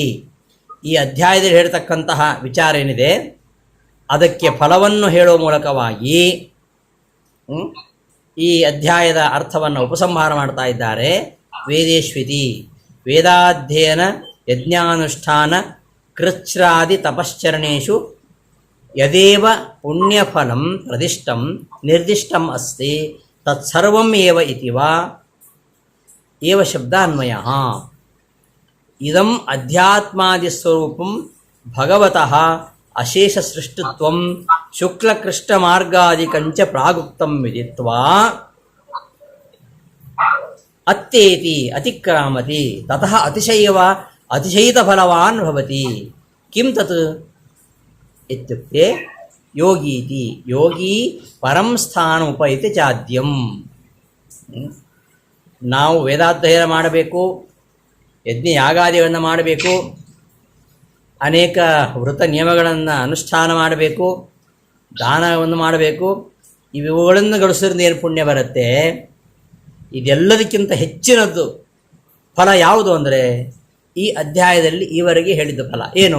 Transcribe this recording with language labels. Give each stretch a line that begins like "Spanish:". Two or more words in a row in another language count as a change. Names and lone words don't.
Kannada: ಈ ಅಧ್ಯಾಯದಲ್ಲಿ ಹೇಳ್ತಕ್ಕಂತಹ ವಿಚಾರ ಏನಿದೆ ಅದಕ್ಕೆ ಫಲವನ್ನು ಹೇಳುವ ಮೂಲಕವಾಗಿ ಈ ಅಧ್ಯಾಯದ ಅರ್ಥವನ್ನು ಉಪಸಂಹಾರ ಮಾಡ್ತಾ ಇದ್ದಾರೆ.
Sanskrit: ವೇದೇಶ್ವಿತಿ ವೇದಾಧ್ಯಯನ ಯಜ್ಞಾನುಷ್ಠಾನ ಕೃಚ್ಛ್ರಾದಿ ತಪಶ್ಚರಣೇಶು ಯದೇವ ಪುಣ್ಯಫಲಂ ಪ್ರದಿಷ್ಟಂ ನಿರ್ದಿಷ್ಟಂ ಅಸ್ತಿ ತತ್ಸರ್ವಂ ಏವ ಇತಿ ವಾ ಏವ ಶಬ್ದಾನ್ವಯಃ. ಇದಂ ಅಧ್ಯಾತ್ಮಾದಿಸ್ವರೂಪಂ ಭಗವತಃ ಅಶೇಷ ಸೃಷ್ಟಿತ್ವಂ ಶುಕ್ಲಕೃಷ್ಣಮಾರ್ಗಾದಿಕಂಚ ಪ್ರಾಗುಕ್ತಂ ವಿದಿತ್ವಾ ಅತ್ತೇತಿ ಅತಿಕ್ರಾಮತಿ ತತಃ ಅತಿಶಯಿತಫಲವಾನ್ ಭವತಿ. ಕಿಂ ತತ್ ಇತ್ಯುಕ್ತೆ ಯೋಗೀತಿ ಯೋಗಿ ಪರಂ ಸ್ಥಾನಮುಪೈತಿ ಚಾದ್ಯಂ.
Kannada: ನಾವು ವೇದಾಧ್ಯಯನ ಮಾಡಬೇಕು, ಯಜ್ಞ ಯಾಗಾದಿಗಳನ್ನು ಮಾಡಬೇಕು, ಅನೇಕ ವೃತ ನಿಯಮಗಳನ್ನು ಅನುಷ್ಠಾನ ಮಾಡಬೇಕು, ದಾನವನ್ನು ಮಾಡಬೇಕು. ಇವುಗಳನ್ನು ಗಳಿಸೋದ್ರಿಂದ ಏನು ಪುಣ್ಯ ಬರುತ್ತೆ? ಇದೆಲ್ಲದಕ್ಕಿಂತ ಹೆಚ್ಚಿನದ್ದು ಫಲ ಯಾವುದು ಅಂದರೆ ಈ ಅಧ್ಯಾಯದಲ್ಲಿ ಈವರೆಗೆ ಹೇಳಿದ್ದ ಫಲ ಏನು?